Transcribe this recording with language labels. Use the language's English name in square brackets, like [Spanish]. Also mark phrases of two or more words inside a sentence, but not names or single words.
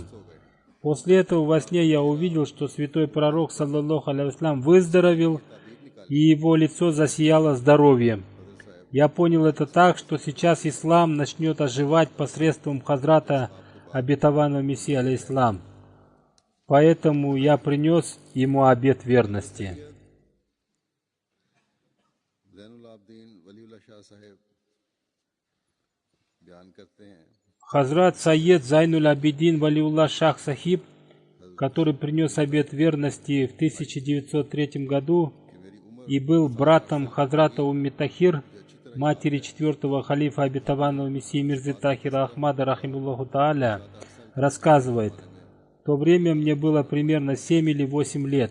[Russian] После этого во сне я увидел, что святой пророк, [Arabic] صلى الله عليه وسلم, [Russian] выздоровел, и его лицо засияло здоровьем. Я понял это так, что сейчас ислам начнет оживать посредством Хазрата обетованного Мессии, алейхиссалам. Поэтому я принес ему обет верности. [Urdu] ज़ैनुल आबदीन वलीउल्लाह शाह साहब बयान करते हैं [Russian] Хазрат Сайед Зайнуль Абидин Валиулла Шах Сахиб, который принес обет верности в 1903 году и был братом Хазрата Умми Тахир, матери четвертого халифа обетованного Мессии Мирзы Тахира Ахмада [Arabic] رحمه الله تعالى, [Russian] рассказывает: в то время мне было примерно 7 или 8 лет.